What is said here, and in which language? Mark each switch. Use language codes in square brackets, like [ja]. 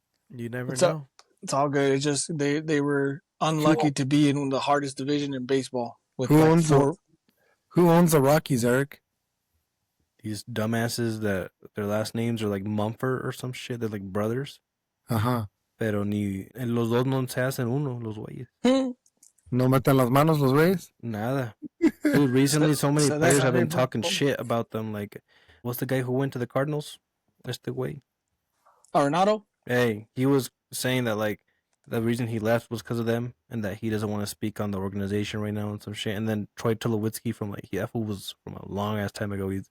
[en] You never know. It's all good. It's just they were unlucky to be in the hardest division in baseball. Who owns the Rockies, Eric? These dumbasses that their last names are like Mumford or some shit. They're like brothers. [es] Pero ni los dos no se hacen uno, los güeyes. No meten las manos los güeyes? Nada. [en] Dude, recently so many players have been talking shit about them. Like, what's the guy who went to the Cardinals? That's the way. Arenado? Hey, he was saying that like the reason he left was because of them, and that he doesn't want to speak on the organization right now and some shit. And then Troy Tulowitzki from that was from a long ass time ago.